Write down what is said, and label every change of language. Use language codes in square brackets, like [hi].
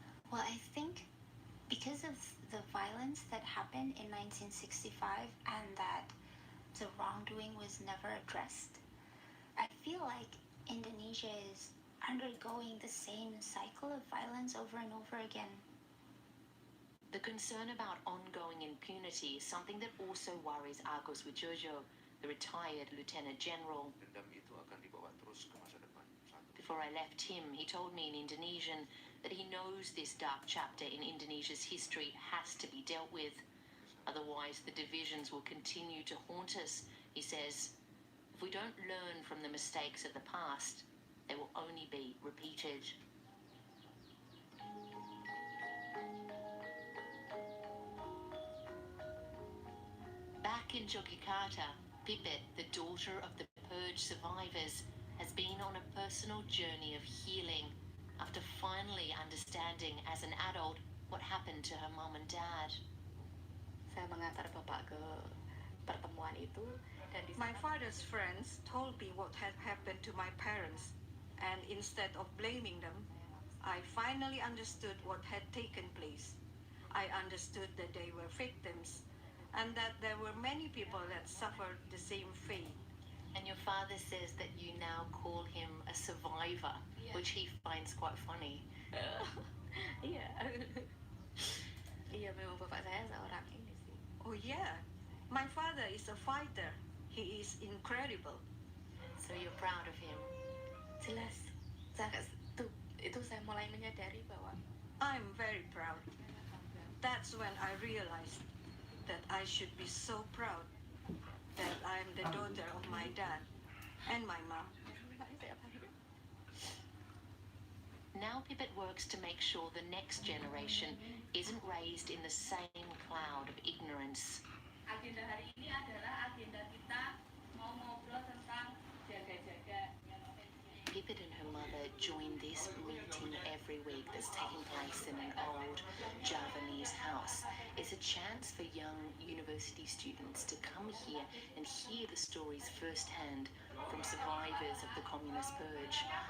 [en] Well, I think because of the violence that happened in 1965 and that the wrongdoing was never addressed, I feel like Indonesia is undergoing the same cycle of violence over and over again. The concern about ongoing impunity is something that also worries Agus Wijojo, the retired Lieutenant General. [id] Dendam itu akan dibawa terus ke masa depan. [en] Before I left him, he told me in Indonesian that he knows this dark chapter in Indonesia's history has to be dealt with. Otherwise, the divisions will continue to haunt us. He says, if we don't learn from the mistakes of the past, they will only be repeated. Back in Yogyakarta, Pipit, the daughter of the purge survivors, has been on a personal journey of healing after finally understanding as an adult what happened to her mom and dad. [id] Saya mengantar bapak ke pertemuan itu dan [en] My father's friends told me what had happened to my parents, and instead of blaming them, I finally understood what had taken place. I understood that they were victims, and that there were many people that suffered the same fate. And your father says that you now call him a survivor, which he finds quite funny. [id] Iya. Iya, memang bapak saya seorang ini sih. [en] Oh yeah, my father is a fighter. He is incredible. So you're proud of him? [id] Jelas. Itu saya mulai menyadari bahwa [en] I'm very proud. That's when I realized that I should be so proud that I'm the daughter of my dad and my mom. Now Pipit works to make sure the next generation isn't raised in the same cloud of ignorance. [id] Agenda hari ini adalah agenda kita mau ngobrol tentang jaga-jaga. [en] Pipit and her mother join this meeting every week that's taking place in an old Javanese house. It's a chance for young university students to come here and hear the stories firsthand from survivors of the communist purge.